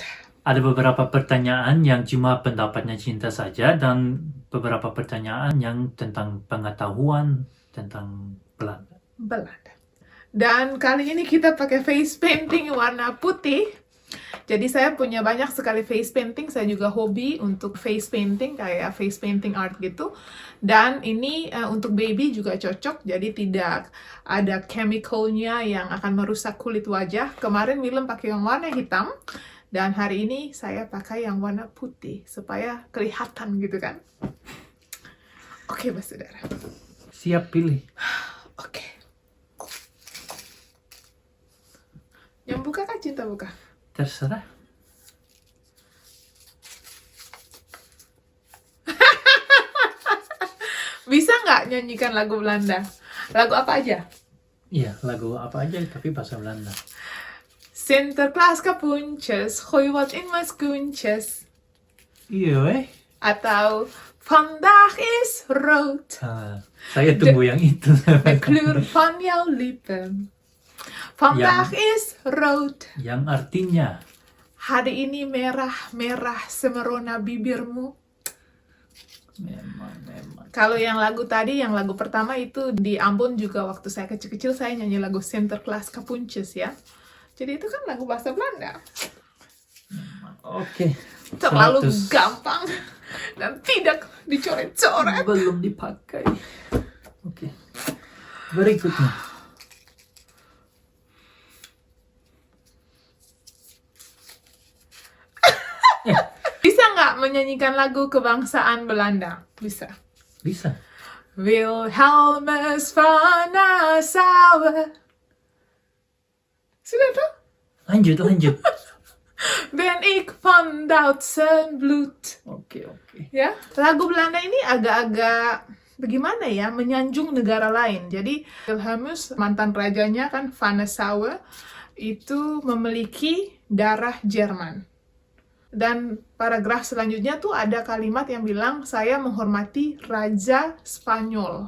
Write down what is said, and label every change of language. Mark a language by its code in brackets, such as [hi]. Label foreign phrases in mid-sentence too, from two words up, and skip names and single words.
[id] Ada beberapa pertanyaan yang cuma pendapatnya Cinta saja dan beberapa pertanyaan yang tentang pengetahuan tentang Belanda. Belanda. Dan kali ini kita pakai [en] face painting [id] warna putih. Jadi saya punya banyak sekali [en] face painting. [id] Saya juga hobi untuk [en] face painting, [id] kayak [en] face painting art [id] gitu. Dan ini untuk baby juga cocok. Jadi tidak ada chemicalnya yang akan merusak kulit wajah. Kemarin Willem pakai yang warna hitam. Dan hari ini saya pakai yang warna putih. Supaya kelihatan gitu kan. Oke, saudara. Siap pilih. Oke. Yang buka kah Cinta buka? Terserah. Bisa nggak nyanyikan lagu Belanda? Lagu apa aja? Iya, lagu apa aja tapi bahasa Belanda. [nl] Sinterklaas kapuntjes, gooi wat in mijn schoentjes. [id] Iya, [nl] Atau vandaag is rood, [id] saya tunggu yang itu. [nl] de kleur van jouw lippen. Vandaag is rood. [id] Yang artinya, Hari ini merah-merah semerona bibirmu. memang. Kalau yang lagu tadi, yang lagu pertama itu di Ambon juga waktu saya kecil-kecil saya nyanyi lagu Sinterklaas kapuntjes ya. Jadi itu kan lagu bahasa Belanda. Oke. Terlalu 100. gampang dan tidak dicoret-coret. Belum dipakai. Oke. Berikutnya. Bisa nggak menyanyikan lagu kebangsaan Belanda? Bisa. Bisa. Wilhelmus van Nassau. Sudah tuh? Lanjut. [nl] Ben ik van Duitse bloed. [id] Oke. Ya, lagu Belanda ini agak-agak bagaimana ya, menyanjung negara lain. Jadi Wilhelmus, mantan rajanya kan Van Nassau, itu memiliki darah Jerman. Dan paragraf selanjutnya tuh ada kalimat yang bilang saya menghormati Raja Spanyol.